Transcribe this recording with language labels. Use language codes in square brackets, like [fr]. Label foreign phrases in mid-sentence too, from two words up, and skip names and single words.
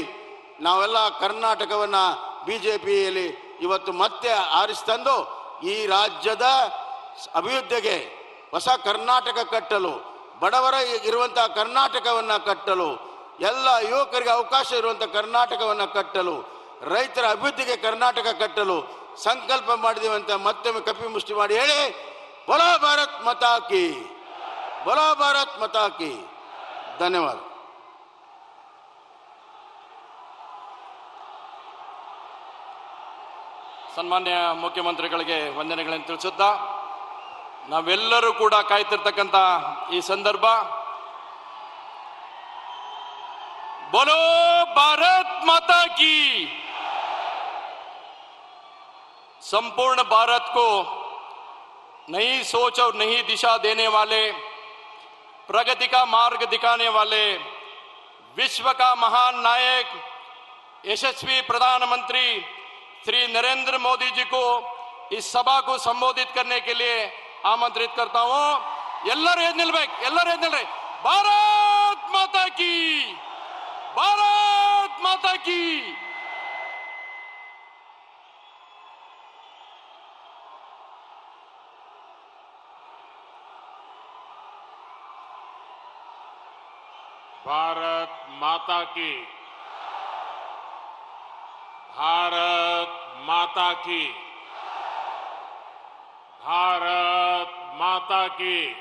[kn] ನಾವೆಲ್ಲ ಕರ್ನಾಟಕವನ್ನು ಬಿಜೆಪಿಯಲ್ಲಿ ಇವತ್ತು ಮತ್ತೆ ಆರಿಸ್ತಂದು ಈ ರಾಜ್ಯದ ಅಭಿವೃದ್ಧಿಗೆ ಹೊಸ ಕರ್ನಾಟಕ ಕಟ್ಟಲು, ಬಡವರ ಇರುವಂತಹ ಕರ್ನಾಟಕವನ್ನು ಕಟ್ಟಲು, ಎಲ್ಲ ಯುವಕರಿಗೆ ಅವಕಾಶ ಇರುವಂತಹ ಕರ್ನಾಟಕವನ್ನು ಕಟ್ಟಲು, ರೈತರ ಅಭಿವೃದ್ಧಿಗೆ ಕರ್ನಾಟಕ ಕಟ್ಟಲು ಸಂಕಲ್ಪ ಮಾಡಿದೀವಿ ಅಂತ ಮತ್ತೊಮ್ಮೆ ಕಪಿ ಮುಷ್ಟಿ ಮಾಡಿ ಹೇಳಿ [hi] बोलो भारत माता की, बोलो भारत माता की. [kn] ಧನ್ಯವಾದ. ಸನ್ಮಾನ್ಯ ಮುಖ್ಯಮಂತ್ರಿಗಳಿಗೆ ವಂದನೆಗಳನ್ನು ತಿಳಿಸುತ್ತಾ ನಾವೆಲ್ಲರೂ ಕೂಡ ಕಾಯ್ತಿರ್ತಕ್ಕಂಥ ಈ ಸಂದರ್ಭ [hi] बोलो भारत माता की। संपूर्ण भारत को नई सोच और नई दिशा देने वाले, प्रगति का मार्ग दिखाने वाले, विश्व का महान नायक यशस्वी प्रधानमंत्री श्री नरेंद्र मोदी जी को इस सभा को संबोधित करने के लिए आमंत्रित करता हूं। [kn] ಎಲ್ಲರೂ ಎದ್ದು ನಿಲ್ರಿ। [hi] भारत माता की, भारत माता की। भारत माता की, भारत माता की, भारत माता की।